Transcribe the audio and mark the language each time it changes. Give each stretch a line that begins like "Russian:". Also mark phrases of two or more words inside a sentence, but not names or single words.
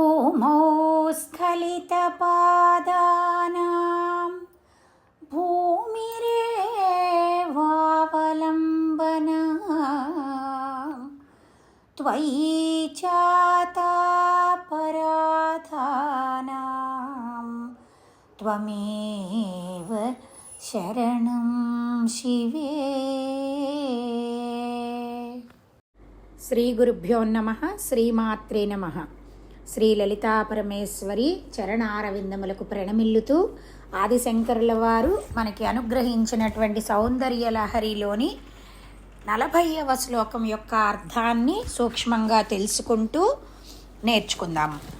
Sanskrit: भूमौ स्खलितपादानां भूमिरेवावलम्बनम् त्वयि चातापराधानां त्वमेव शरणं शिवे। శ్రీ గురుభ్యో నమః. శ్రీమాత్రే నమః.
Telugu: శ్రీ లలితా పరమేశ్వరి చరణారవిందములకు ప్రణమిల్లుతూ ఆదిశంకరుల వారు మనకి అనుగ్రహించినటువంటి సౌందర్య లహరిలోని 40వ శ్లోకం యొక్క అర్థాన్ని సూక్ష్మంగా తెలుసుకుంటూ నేర్చుకుందాము.